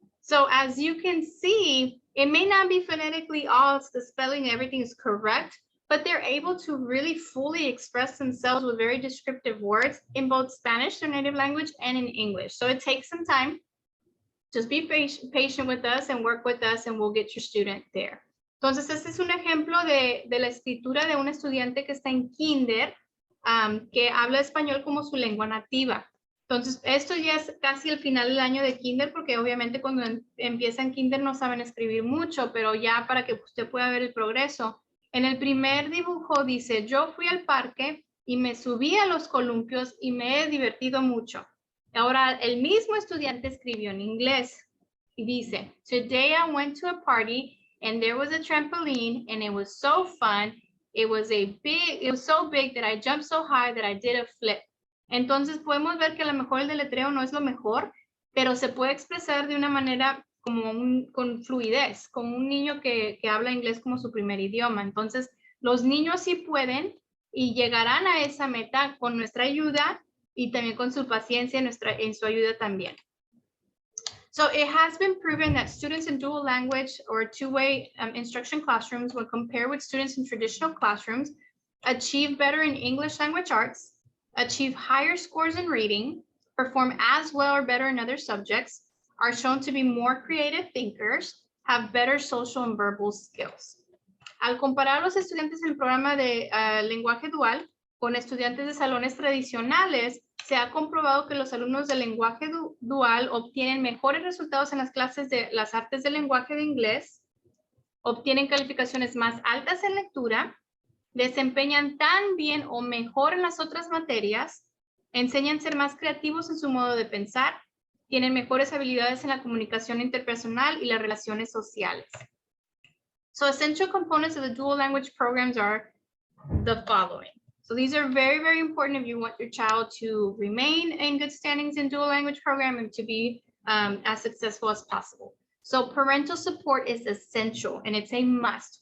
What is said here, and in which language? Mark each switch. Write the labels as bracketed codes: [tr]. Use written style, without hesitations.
[en] So as you can see, it may not be phonetically all the spelling, everything is correct, but they're able to really fully express themselves with very descriptive words in both Spanish, their native language, and in English. So it takes some time. Just be patient with us and work with us and we'll get your student there. [es] Entonces, este es un ejemplo de la escritura de un estudiante que está en kinder, que habla español como su lengua nativa. Entonces, esto ya es casi el final del año de kinder, porque obviamente cuando empiezan kinder no saben escribir mucho, pero ya para que usted pueda ver el progreso. En el primer dibujo dice, yo fui al parque y me subí a los columpios y me he divertido mucho. Ahora, el mismo estudiante escribió en inglés y dice, [en] today I went to a party and there was a trampoline and it was so fun. It was so big that I jumped so high that I did a flip. [es] Entonces podemos ver que a lo mejor el deletreo no es lo mejor, pero se puede expresar de una manera con fluidez, como un niño que habla inglés como su primer idioma. Entonces, los niños sí pueden y llegarán a esa meta con nuestra ayuda y también con su paciencia en su ayuda también. [en] So it has been proven that students in dual language or two-way instruction classrooms, when compared with students in traditional classrooms, achieve better in English language arts, achieve higher scores in reading, perform as well or better in other subjects, are shown to be more creative thinkers, have better social and verbal skills. [es] Al comparar a los estudiantes en el programa de lenguaje dual con estudiantes de salones tradicionales, se ha comprobado que los alumnos de lenguaje dual obtienen mejores resultados en las clases de las artes del lenguaje de inglés, obtienen calificaciones más altas en lectura, desempeñan tan bien o mejor en las otras materias, enseñan a ser más creativos en su modo de pensar, tienen mejores habilidades en la comunicación interpersonal y las relaciones sociales. [en] So essential components of the dual language programs are the following. So these are very, very important if you want your child to remain in good standings in dual language program and to be as successful as possible. So parental support is essential and it's a must.